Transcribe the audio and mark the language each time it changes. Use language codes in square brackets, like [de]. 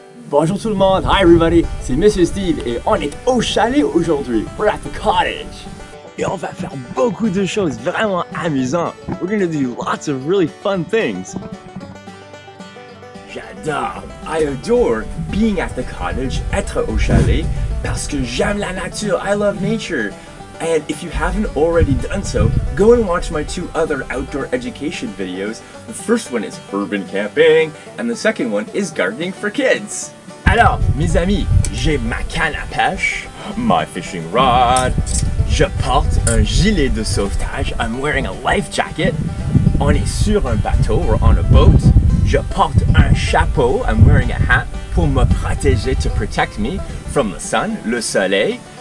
[fr] Bonjour tout le monde, [en] hi everybody, [fr] c'est Monsieur Steve et on est au chalet aujourd'hui. [en] We're at the cottage. [fr] Et on va faire beaucoup de choses vraiment amusantes. [en] We're gonna do lots of really fun things. [fr] J'adore, [en] I adore being at the cottage, [fr] être au chalet, parce que j'aime la nature, [en] I love nature. And if you haven't already done so, go and watch my two other outdoor education videos. The first one is urban camping, and the second one is gardening for kids. [fr] Alors, mes amis, j'ai ma canne à pêche, [en] my fishing rod, [fr] je porte un gilet de sauvetage, [en] I'm wearing a life jacket, [fr] on est sur un bateau, [en] we're on a boat, [fr] je porte un chapeau, [en] I'm wearing a hat [fr] pour me protéger, [en] to protect me from the sun, [fr] le soleil.